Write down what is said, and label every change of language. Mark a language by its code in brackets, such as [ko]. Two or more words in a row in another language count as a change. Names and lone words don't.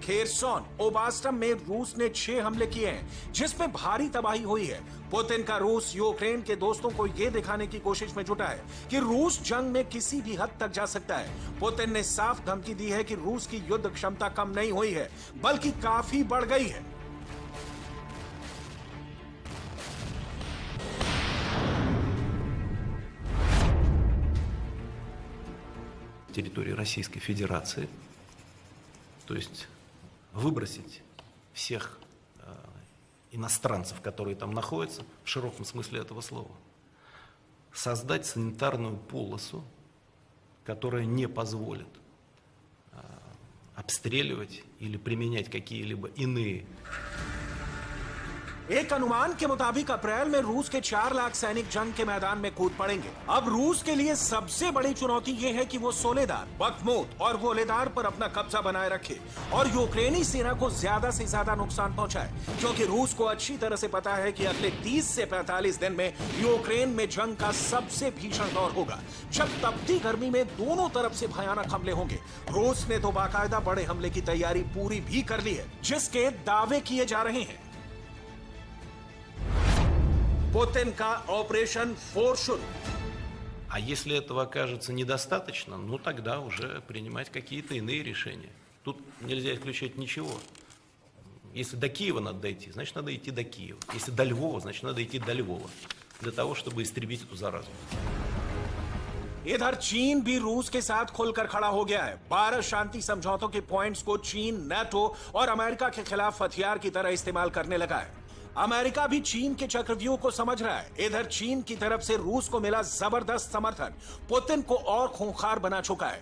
[hi] खेरसोन, ओबास्टम में रूस ने 6 हमले किए हैं, जिसमें भारी तबाही हुई है। पुतिन का रूस यूक्रेन के दोस्तों को यह दिखाने की कोशिश में जुटा है कि रूस जंग में किसी भी हद तक जा सकता है। पुतिन ने साफ धमकी दी है कि रूस की युद्ध क्षमता कम नहीं हुई है, बल्कि काफी बढ़ गई है। [ru] территории Российской Федерации, то есть выбросить всех иностранцев, которые там находятся, в широком смысле этого слова, создать санитарную полосу, которая не позволит обстреливать или применять какие-либо иные. [hi] एक अनुमान के मुताबिक अप्रैल में रूस के 4 लाख सैनिक जंग के मैदान में कूद पड़ेंगे। अब रूस के लिए सबसे बड़ी चुनौती यह है कि वो सोलेदार, बख्मूत और वोलेदार पर अपना कब्जा बनाए रखे और यूक्रेनी सेना को ज्यादा से ज्यादा नुकसान पहुंचाए, क्योंकि रूस को अच्छी तरह से पता है कि अगले 30 से 45 दिन में यूक्रेन में जंग का सबसे भीषण दौर होगा, जब तपती गर्मी में दोनों तरफ से भयानक हमले होंगे। रूस ने तो बाकायदा बड़े हमले की तैयारी पूरी भी कर ली है, जिसके दावे किए जा रहे हैं। पुतिन का ऑपरेशन 4 शुरू। [ru] А если этого окажется недостаточно, ну тогда уже принимать какие-то иные решения. Тут нельзя исключать ничего. Если до Киева надо дойти, значит надо идти до Киева. Если до Львова, значит надо идти до Львова. Для того, чтобы истребить эту заразу. [hi] इधर चीन भी रूस के साथ खुलकर खड़ा हो गया है। 12 शांति समझौतों के पॉइंट्स को चीन, नाटो और अमेरिका के खिलाफ हथियार की तरह इस्तेमाल करने लगा है। अमेरिका भी चीन के चक्रव्यूह को समझ रहा है। इधर चीन की तरफ से रूस को मिला जबरदस्त समर्थन पुतिन को और खूंखार बना चुका है।